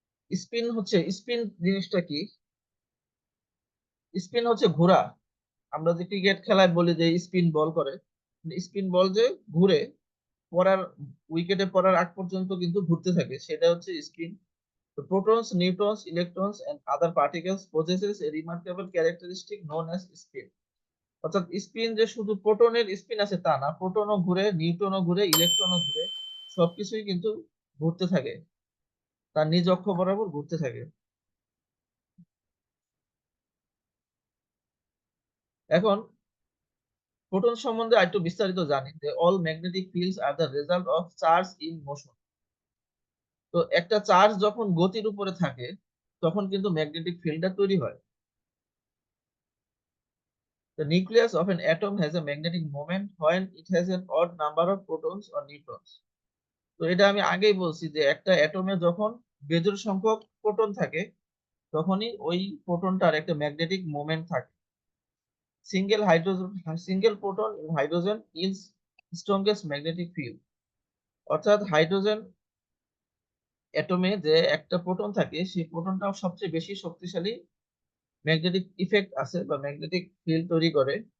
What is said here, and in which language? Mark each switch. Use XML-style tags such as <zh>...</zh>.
<bn>Spin হচ্ছে, spin জিনিসটা কি? স্পিন হচ্ছে ঘোরা। আমরা যে ক্রিকেট খেলায় বলি যে স্পিন বল করে, স্পিন বল যে ঘুরে পড়ার উইকেটে পড়ার আগ পর্যন্ত কিন্তু ঘুরতে থাকে, সেটা হচ্ছে spin.</bn> <en>The protons, neutrons, electrons, and other particles possesses a remarkable characteristic known as spin.</en> <bn>অর্থাৎ স্পিন যে শুধু প্রোটনের স্পিন আছে তা না, প্রোটনও ঘুরে, নিউট্রনও ঘুরে, ইলেকট্রনও ঘুরে, সবকিছুই কিন্তু ঘুরতে থাকে, তার নিজ অক্ষ বরাবর ঘুরতে থাকে। এখন প্রোটন সম্বন্ধে আরেকটু বিস্তারিত জানি যে</bn> <en>All magnetic fields are the result of charge in motion.</en> <bn>তো একটা চার্জ যখন গতির উপরে থাকে তখন কিন্তু ম্যাগনেটিক ফিল্ডটা তৈরি হয়।</bn> <en>The nucleus of an atom has a magnetic moment when it has an odd number of protons or neutrons.</en> <bn>তো এটা আমি আগেই বলছি যে একটা অ্যাটমে যখন বেজোড় সংখ্যক প্রোটন থাকে তখনই ওই প্রোটনটার একটা ম্যাগনেটিক মোমেন্ট থাকে।</bn> <en>single proton in hydrogen is strongest magnetic field,</en> <bn>অর্থাৎ হাইড্রোজেন অ্যাটমে যে একটা প্রোটন থাকে সেই প্রোটনটা সবচেয়ে বেশি শক্তিশালী ম্যাগনেটিক ইফেক্ট আছে বা ম্যাগনেটিক ফিল্ড তৈরি করে।</bn>